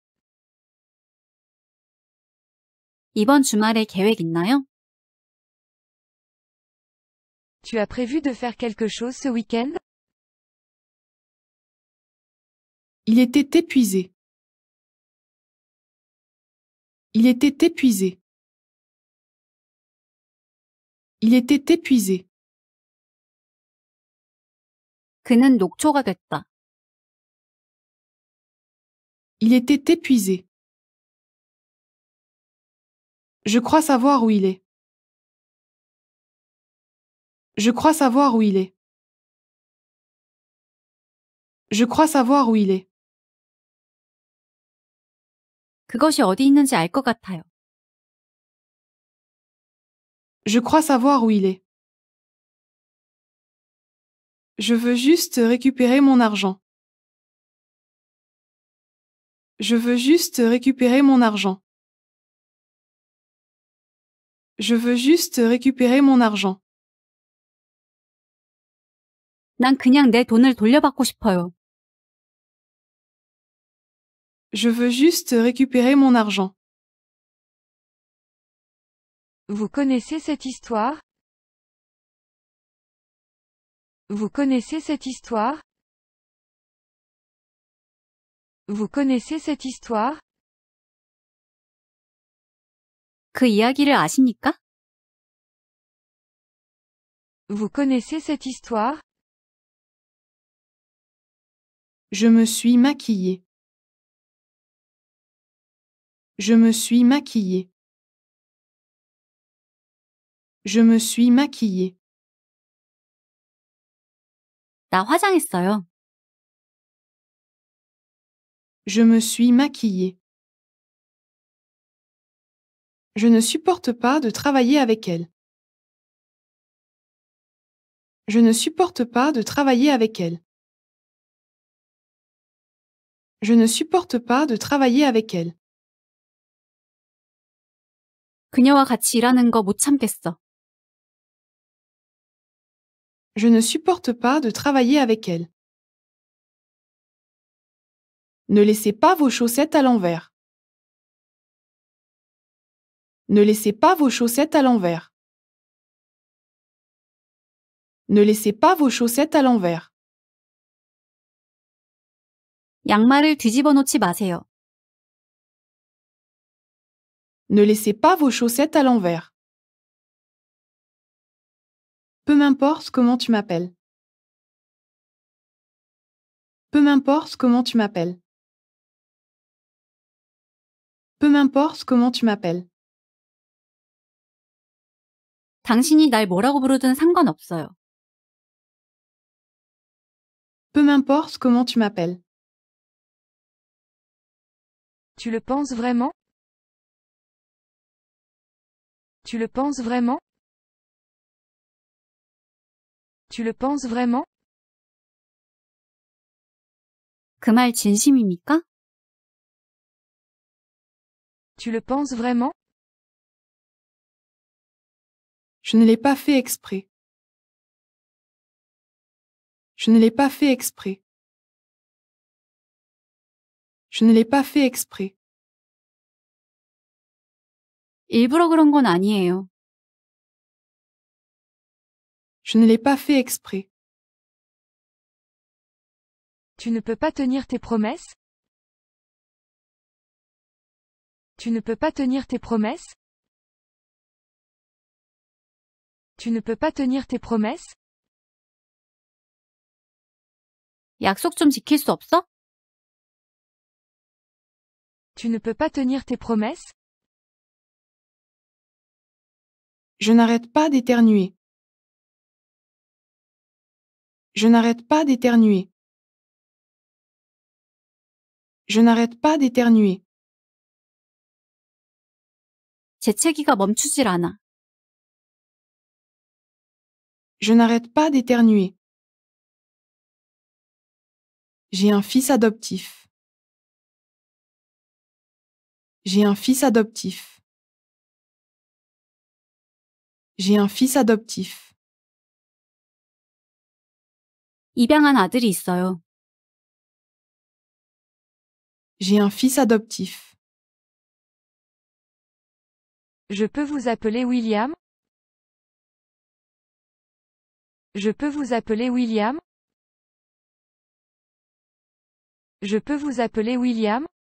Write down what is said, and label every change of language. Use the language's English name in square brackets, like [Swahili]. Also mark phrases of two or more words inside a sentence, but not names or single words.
[Korean] 이번 주말에 계획 있나요? [French] Tu as prévu de faire quelque chose ce week-end? Il était épuisé. Il était épuisé. Il était épuisé. [Korean] 그는 녹초가 됐다. [French] Il était épuisé. Je crois savoir où il est. Je crois savoir où il est. Je crois savoir où il est. [Korean] 그것이 어디 있는지 알 것 같아요. [French] Je crois savoir où il est. Je veux juste récupérer mon argent. Je veux juste récupérer mon argent. Je veux juste récupérer mon argent. [Korean] 난 그냥 내 돈을 돌려받고 싶어요. [French] Je veux juste récupérer mon argent. Vous connaissez cette histoire? Vous connaissez cette histoire? Vous connaissez cette histoire? [Korean] 그 이야기를 아십니까? [French] Vous connaissez cette histoire? Je me suis maquillée. Je me suis maquillée. Je me suis maquillée. [Korean] 나 화장했어요. [French] Je me suis maquillée. Je ne supporte pas de travailler avec elle. Je ne supporte pas de travailler avec elle. Je ne supporte pas de travailler avec elle. [Korean] 그녀와 같이 일하는 거 못 참겠어. [French] Je ne supporte pas de travailler avec elle. Ne laissez pas vos chaussettes à l'envers. Ne laissez pas vos chaussettes à l'envers. Ne laissez pas vos chaussettes à l'envers. [Korean] 양말을 뒤집어 놓지 마세요. [French] Ne laissez pas vos chaussettes à l'envers. Peu m'importe comment tu m'appelles. Peu m'importe comment tu m'appelles. Peu m'importe comment tu m'appelles. [Korean] 당신이 날 뭐라고 부르든 상관없어요. [French] Peu m'importe comment tu m'appelles. Tu le penses vraiment? Tu le penses vraiment? Tu le penses vraiment? [Korean] 그 말 진심입니까? [French] Tu le penses vraiment? Je ne l'ai pas fait exprès. Je ne l'ai pas fait exprès. Je ne l'ai pas fait exprès. [Korean] 일부러 그런 건 아니에요. [French] Je ne l'ai pas fait exprès. Tu ne peux pas tenir tes promesses? Tu ne peux pas tenir tes promesses? Tu ne peux pas tenir tes promesses? [Korean] 약속 좀 지킬 수 없어? [French] Tu ne peux pas tenir tes promesses? Je n'arrête pas d'éternuer. Je n'arrête pas d'éternuer. Je n'arrête pas d'éternuer. [Korean] 재채기가 멈추질 않아. [French] Je n'arrête pas d'éternuer. J'ai un fils adoptif. J'ai un fils adoptif. J'ai un fils adoptif. [Korean] 입양한 아들이 있어요. [French] J'ai un fils adoptif. Je peux vous appeler William? Je peux vous appeler William? Je peux vous appeler William?